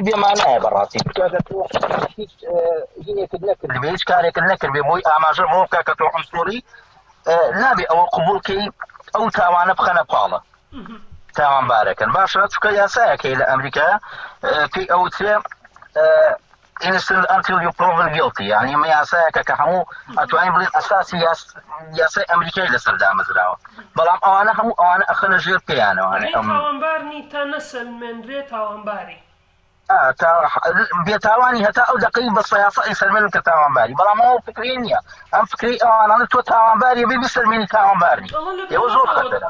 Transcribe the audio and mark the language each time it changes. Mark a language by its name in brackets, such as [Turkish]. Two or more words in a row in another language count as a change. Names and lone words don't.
[Central Kurdish] بێمانایە بەڕاستی هیچ هینێکت نەکرد هیچ کارێکت نەکردێ بۆی ئاماژە بۆ بکە کە تۆ ئەنسۆری نابێ ئەوە قبولکەی ئەو تاوانە بخەنە پاڵە تاوانبارەکەن باشە چکە یاسایەکەی لە ئەمریکا پێی ئەوترێ [English] innocent until you proven guilty [Central Kurdish] یعنی ئەمە یاسایەکە کە هەموو ئەتوانین بڵێن ئەساسی یاسای ئەمریکای لەسەر دامەزراوە بەڵام ئەوانە هەموو ئەوانە ئەخەنە ژێر پێیانەوە تاوانبارنی تا نەسەلمێنرێت تاوانباری بێتاوانی هەتا ئەو دقەی بە سەیاسەی سەلمێنن کە تاوانباری بەڵام ئەوە فکری نییە ئەم فکری ئەوانە تۆ تاوانباری بێ بسەلمێنی تاوانباری ئێوە زۆر خەتەرە